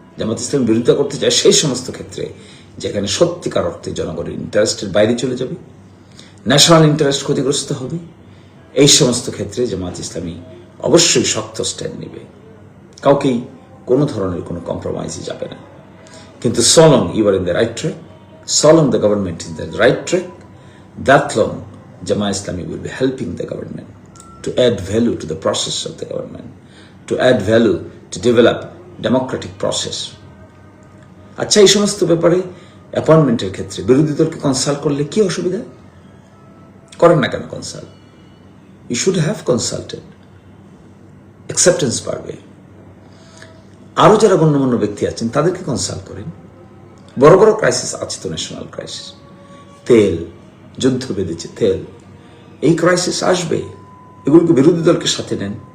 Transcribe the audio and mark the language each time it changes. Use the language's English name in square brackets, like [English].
[Bangla] জামাত ইসলামী বিরোধিতা করতে চায় সেই সমস্ত ক্ষেত্রে যেখানে সত্যিকার অর্থে জনগণের ইন্টারেস্টের বাইরে চলে যাবে, ন্যাশনাল ইন্টারেস্ট ক্ষতিগ্রস্ত হবে। এই সমস্ত ক্ষেত্রে জামাত ইসলামী অবশ্যই শক্ত স্ট্যান্ড নেবে, কাউকেই কোনো ধরনের কোনো কম্প্রোমাইজে যাবে না। [English] কিন্তু so long you are in the right track, so long the government is in the right track, that long Jamaat Islami will be helping the government to add value to the process of the government, to add value to develop democratic process. [Bangla] আচ্ছা, এই সমস্ত ব্যাপারে অ্যাপয়েন্টমেন্টের ক্ষেত্রে বিরোধী দলকে consult করলে কি অসুবিধা? করেন না কেন consult? [English] you should have consulted, [Bangla] acceptance বাড়বে। আরো যারা গণ্যমান্য ব্যক্তি আছেন তাদেরকে কনসাল্ট করেন। বড় বড় ক্রাইসিস আছে তো, ন্যাশনাল ক্রাইসিস, তেল, যুদ্ধ বেঁধেছে তেল, এই ক্রাইসিস আসবে, এগুলোকে বিরোধী দলকে সাথে নেন।